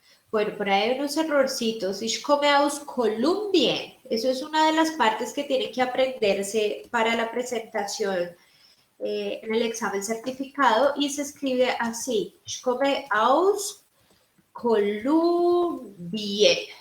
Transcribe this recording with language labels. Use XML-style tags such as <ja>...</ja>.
<es>Bueno, por ahí hay unos errorcitos.</es> <de>Ich komme aus Kolumbien.</de> <es>Eso es una de las partes que tiene que aprenderse para la presentación en el examen certificado y se escribe así.</es> <de>Ich komme aus Kolumbien.</de>